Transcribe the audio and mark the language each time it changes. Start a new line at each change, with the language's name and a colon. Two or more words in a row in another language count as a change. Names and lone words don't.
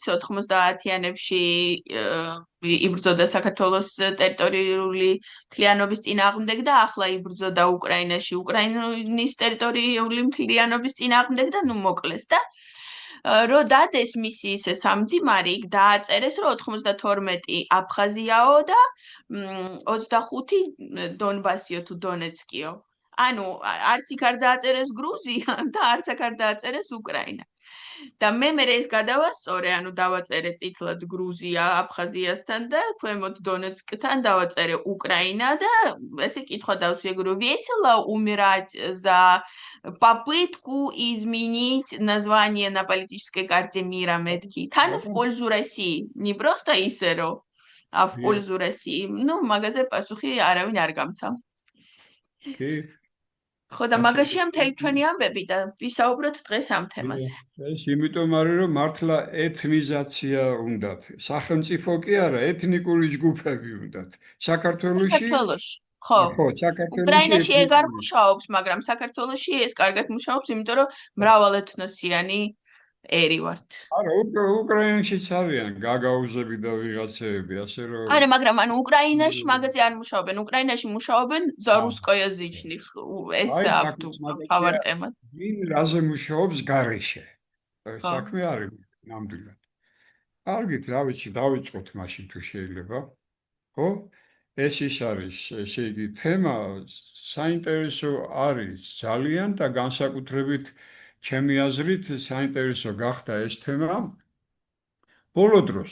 Georgian: 90-იანებში იბრძოდა საქართველოს ტერიტორიული მთლიანობის წინააღმდეგ და ახლა იბრძოდა უკრაინაში უკრაინის ტერიტორიული მთლიანობის წინააღმდეგ და მოკლეს და რო დადეს მისი ისე სამძიმარი, იქ დააწერეს, რომ 92 აფხაზიაო და 25 დონბასიო თუ დონეცკიო. ანუ არც იქ არ დააწერეს გრუზია და არც აქ არ დააწერეს უკრაინა. და მე ეს გადავასწორე, ანუ დავაწერე წითლად გრუზია აფხაზიასთან და ქვემოთ დონეცკთან დავაწერე უკრაინა და ესე კითხვა დავსვიგრო,
Russian: весело умирать за попытку изменить название на политической карте мира мეთქი. თან в пользу России. Не просто
Georgian: ისე რომ
Russian: а в пользу России. Ну,
Georgian: მაგაზე პასუხი არავინ არ გამცა. კი. ხო და მაგაშია მთელი ჩვენი ამბები და ვისაუბროთ დღეს ამ თემაზე. ეს იმიტომ არის, რომ მართლა ეთნიზაცია უნდათ. სახელმწიფო კი არა, ეთნიკური ჯგუფები უნდათ. საქართველოში ხო, საქართველოში უკრაინაში ეგ არ მუშაობს, მაგრამ საქართველოში ეს კარგად მუშაობს, იმიტომ რომ მრავალეთნოსიანი ერი ვართ. არა, უკრაინაშიც არიან გაგაუზები და ვიღაცები, ასე რომ არა, მაგრამ ანუ უკრაინაში მაგაზე არ მუშაობენ. უკრაინაში მუშაობენ
Russian: за русскоязычных.
Georgian: ეს ავტოვარ თემა. ვინ რაზე მუშაობს გარეშე? საქმე არის ნამდვილად. კარგით, რა ვიცი, დავიწყოთ მაშინ თუ შეიძლება. ხო? ეს ის არის, ესე იგი, თემა საინტერესო არის ძალიან და განსაკუთრებით ჩემი აზრით საინტერესო გახდა ეს თემა ბოლო დროს.